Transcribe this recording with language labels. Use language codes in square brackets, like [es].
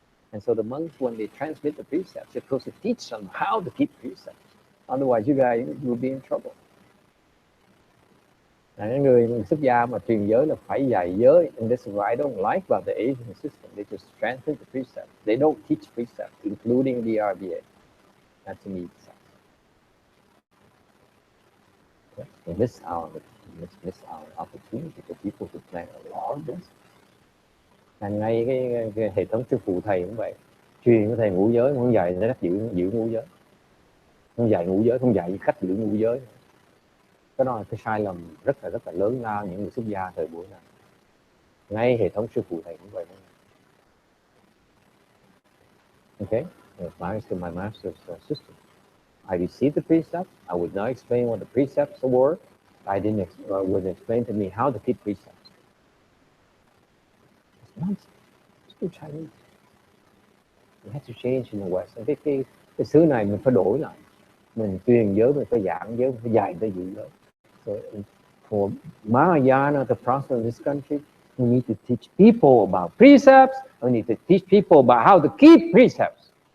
[en] And so the monks, when they transmit the precepts, they're supposed to teach them how to keep precepts. Otherwise, you guys will be in trouble. [vi] Những người xuất gia mà truyền giới là phải dạy giới. [en] And this is what I don't like about the Asian system. They just strengthen the precepts. They don't teach precepts, including the RBA. That to me is sad. Okay. We miss our opportunity for people to plan a lot of this. [vi] And ngay cái hệ thống sư phụ thầy cũng vậy. Truyền của thầy ngũ giới, không dạy cách giữ ngũ giới. Không dạy ngũ giới, không dạy cách giữ ngũ giới. Cái đó là cái sai lầm rất là lớn lao những người xuất gia thời buổi này. Ngay hệ thống sư phụ thầy cũng vậy. [en] Okay, my master's system. I received the precepts. I would not explain what the precepts were. I didn't would explain to me how to keep precepts. It's nonsense. It's too Chinese. We have to change in the West. [vi] Cái xứ này mình phải đổi lại. Mình truyền giới, mình phải giảng giới, mình phải dạy tới giữ giới. [en] So for Mahayana to prosper in this country, we need to teach people about precepts. We need to teach people about how to keep precepts.